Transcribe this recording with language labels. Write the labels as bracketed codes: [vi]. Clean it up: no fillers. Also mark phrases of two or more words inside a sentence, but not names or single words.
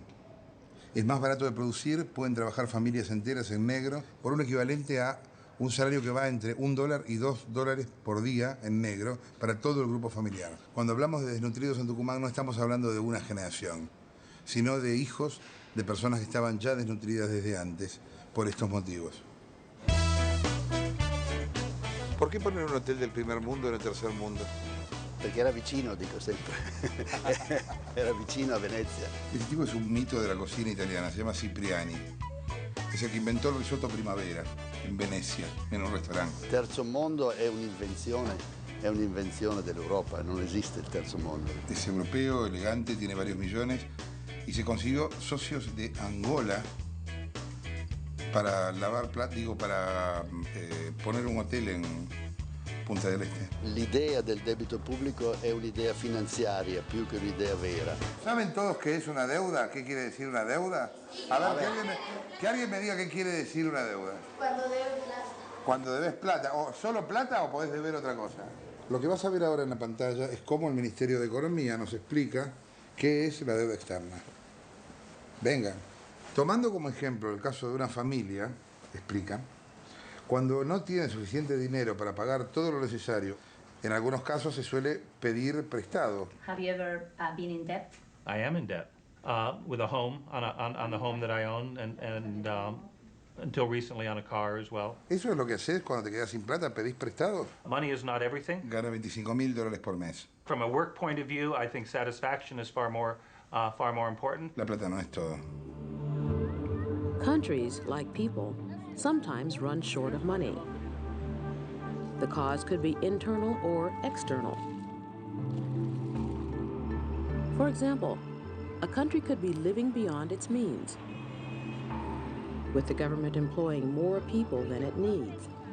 [es] Es más barato de producir, pueden trabajar familias enteras en negro por un equivalente a un salario que va entre $1 y $2 por día en negro para todo el grupo familiar. Cuando hablamos de desnutridos en Tucumán no estamos hablando de una generación, sino de hijos de personas que estaban ya desnutridas desde antes por estos motivos. ¿Por qué poner un hotel del primer mundo en el tercer mundo? [it] Perché era vicino, dico sempre. Era vicino a Venezia. [es] Este tipo es un mito de la cocina italiana, se llama Cipriani. Es el que inventó el risotto primavera in Venecia, [it] in un [es] restaurante. [it] Il terzo mondo è un'invenzione dell'Europa, non esiste il terzo mondo. [es] Es europeo, elegante, tiene varios millones y se consiguió socios de Angola para lavar plata, para poner un hotel en Punta del Este. [it] L'idea del debito pubblico è un'idea finanziaria più che un'idea vera. [es] ¿Saben todos qué es una deuda? ¿Qué quiere decir una deuda? A ver, que alguien me diga qué quiere decir una deuda. Cuando debes plata. Cuando debes plata. ¿O solo plata o podés deber otra cosa? Lo que vas a ver ahora en la pantalla es cómo el Ministerio de Economía nos explica qué es la deuda externa. Vengan. Tomando como ejemplo el caso de una familia, explican, cuando no tiene suficiente dinero para pagar todo lo necesario, en algunos casos se suele pedir prestado. [en] Have you ever been in debt? I am in debt with a home, on the home that I own, and until recently on a car as well. [es] ¿Eso es lo que haces cuando te quedas sin plata? ¿Pedís prestado? [en] Money is not everything. [es] Gana $25.000 por mes. [en] From a work point of view, I think satisfaction is far more important. [es] La plata no es todo. [en] Countries, like people, sometimes run short of money. The cause could be internal or external. For example, a country could be living beyond its means, with the government employing more people than it needs.